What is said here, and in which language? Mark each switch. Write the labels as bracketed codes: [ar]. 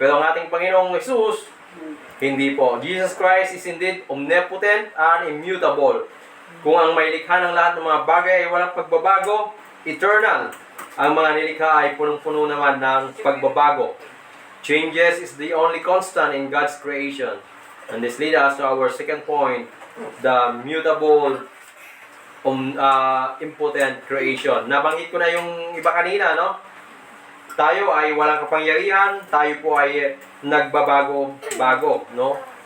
[tl] Pero ang ating Panginoong Jesus, hindi po. [en] Jesus Christ is indeed omnipotent and immutable. [tl] Kung ang may likha ng lahat ng mga bagay ay walang pagbabago, eternal. Ang mga nilikha ay punong-puno naman ng pagbabago. [en] Changes is the only constant in God's creation. And this leads us to our second point, the mutable, impotent creation. [tl] Nabanggit ko na yung iba kanina, no? Tayo ay walang kapangyarihan, tayo po ay nagbabago-bago, no?